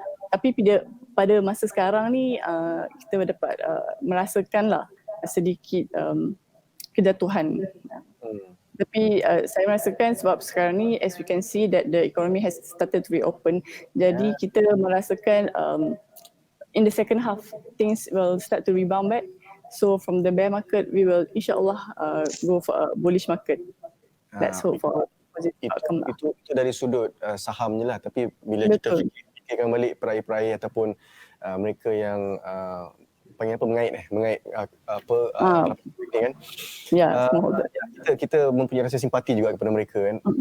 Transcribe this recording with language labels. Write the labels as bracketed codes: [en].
[ms] Tapi pada masa sekarang ni kita dapat merasakan lah sedikit kejatuhan. Tapi saya merasakan sebab sekarang ni [en] as we can see that the economy has started to reopen, [ms] jadi kita merasakan [en] in the second half, things will start to rebound back. So from the bear market, we will insyaAllah go for a bullish market. Let's hope for positive outcome. [ms] Itu dari sudut saham je lah. Tapi bila Betul. kita fikirkan balik peraih-peraih ataupun mereka yang mengait ni kan. Ya, smallholder. Kita mempunyai rasa simpati juga kepada mereka kan.